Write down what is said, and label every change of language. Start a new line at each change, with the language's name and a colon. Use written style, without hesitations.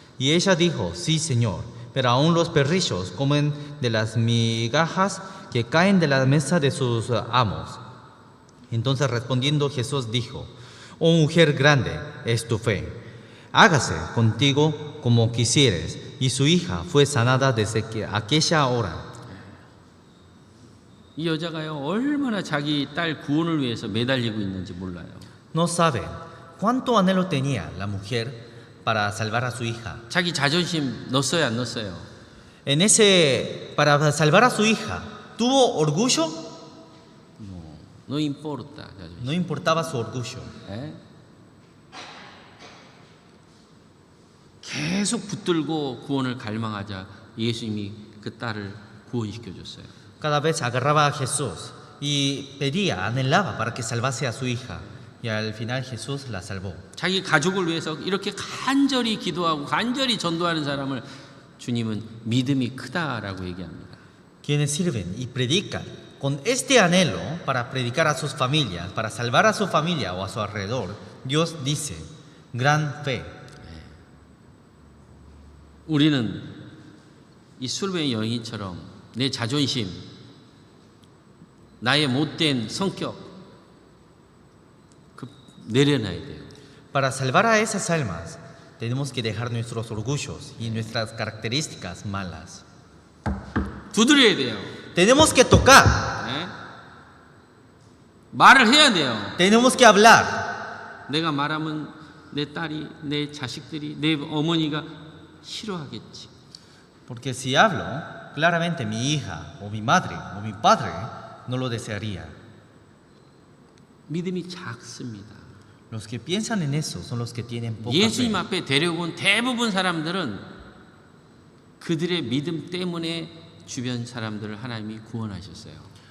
Spanish: Y ella dijo, sí, Señor, pero aún los perrillos comen de las migajas que caen de la mesa de sus amos. Entonces respondiendo Jesús dijo, oh mujer grande es tu fe, hágase contigo como quisieres. Y su hija fue sanada desde aquella hora.
Korean: 이 여자가요 얼마나 자기 딸 구원을 위해서 매달리고 있는지 몰라요.
Spanish: No saben cuánto anhelo tenía la mujer para salvar a su hija.
Korean: 자기 자존심 넣었어요, 안 넣었어요?
Spanish: Para salvar a su hija, ¿tuvo orgullo? No importa. 자존심. No importaba su orgullo.
Korean: 예? 계속 붙들고 구원을 갈망하자 예수님이 그 딸을 구원시켜 줬어요.
Spanish: Cada vez agarraba a Jesús y pedía, anhelaba para que salvase a su hija. Y al final Jesús la salvó.
Korean: 자기 가족을 위해서 이렇게 간절히 기도하고 간절히 전도하는 사람을 주님은 믿음이 크다라고 얘기합니다.
Spanish: Quienes sirven y predican con este anhelo para predicar a sus familias, para salvar a su familia o a su alrededor, Dios dice, gran fe.
Korean: 우리는 이 술배의 여인처럼 내 자존심, 나의 못된 성격 내려놔야 돼요.
Spanish: Para salvar a esas almas, tenemos que dejar nuestros orgullos y nuestras características malas.
Korean: 두드려야 돼요.
Spanish: Tenemos que tocar,
Korean: 예? 말을 해야 돼요.
Spanish: tenemos que hablar.
Korean: 내가 말하면 내 딸이, 내 자식들이, 내 어머니가 싫어하겠지.
Spanish: Porque si hablo, claramente mi hija o mi madre o mi padre no lo desearía.
Korean: 믿음이 작습니다.
Spanish: Los que piensan en eso son los que tienen poca
Korean: 예수님
Spanish: fe.
Korean: 앞에 데려온 대부분 사람들은 그들의 믿음 때문에 주변 사람들을 하나님이 구원하셨어요.